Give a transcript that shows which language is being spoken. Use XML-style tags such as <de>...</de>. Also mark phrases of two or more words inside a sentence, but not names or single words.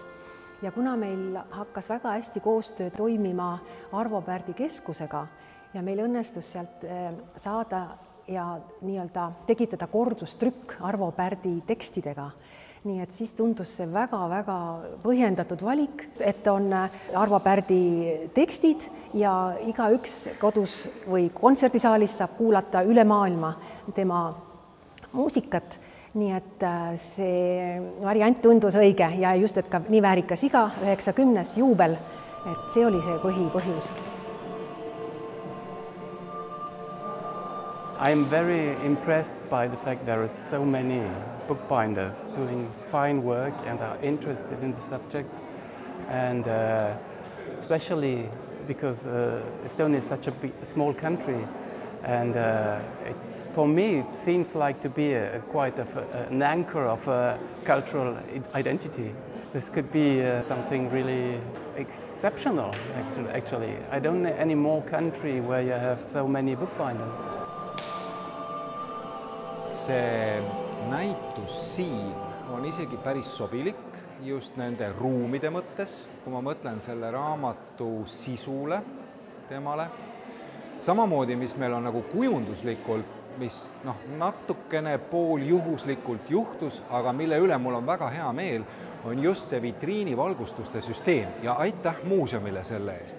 <et>Ja kuna meil hakkas väga hästi koostöö toimima Arvo Pärdi keskusega ja meil õnnestus sealt saada ja nii-öelda tekitada kordustrükk Arvo Pärdi tekstidega, nii et siis tundus see väga-väga põhjendatud valik, et on Arvo Pärdi tekstid ja igaüks kodus või kontserdisaalis saab kuulata üle maailma tema muusikat. Nii et see variant tundus õige ja just, et ka nii väärikas iga 90. juubel, et see oli see põhjus.</et> <en>I'm very impressed by the fact there are so many bookbinders doing fine work and are interested in the subject, and especially because Estonia is such a small country, and for me it seems like to be quite an anchor of a cultural identity. This could be something really exceptional, actually. I don't know any more country where you have so many bookbinders.</en> <et>See näitus siin on isegi päris sobilik just nende ruumide mõttes, kui ma mõtlen selle raamatu sisule, temale. Samamoodi, mis meil on nagu kujunduslikult, mis natukene pooljuhuslikult juhtus, aga mille üle mul on väga hea meel, on just see vitriinivalgustuste süsteem ja aitäh muuseumile selle eest.</et>